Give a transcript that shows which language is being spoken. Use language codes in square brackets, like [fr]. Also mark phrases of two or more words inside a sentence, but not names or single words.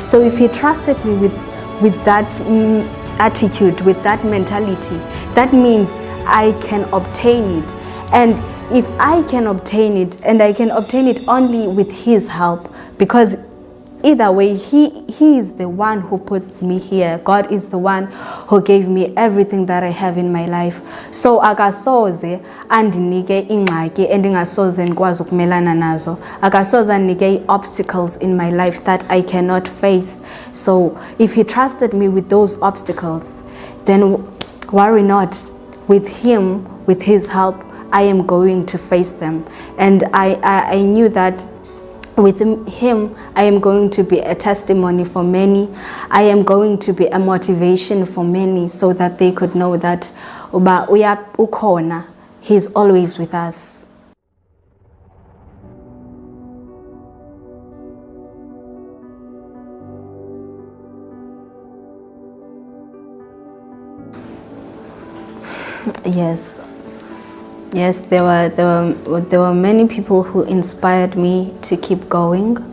[en] So if he trusted me with that attitude, with that mentality, that means I can obtain it. And if I can obtain it, and I can obtain it only with his help, because either way, he is the one who put me here. God is the one who gave me everything that I have in my life. [xh] So akasoze andinike ingxaki endingasoze ndikwazi ukumelana nazo. Akasoze andinike [en] obstacles in my life that I cannot face. So if he trusted me with those obstacles, then worry not. With him, with his help, I am going to face them. And I knew that with him, I am going to be a testimony for many. I am going to be a motivation for many, so that they could know that [xh] uba ukhona, [en] he's always with us. Yes, there were many people who inspired me to keep going.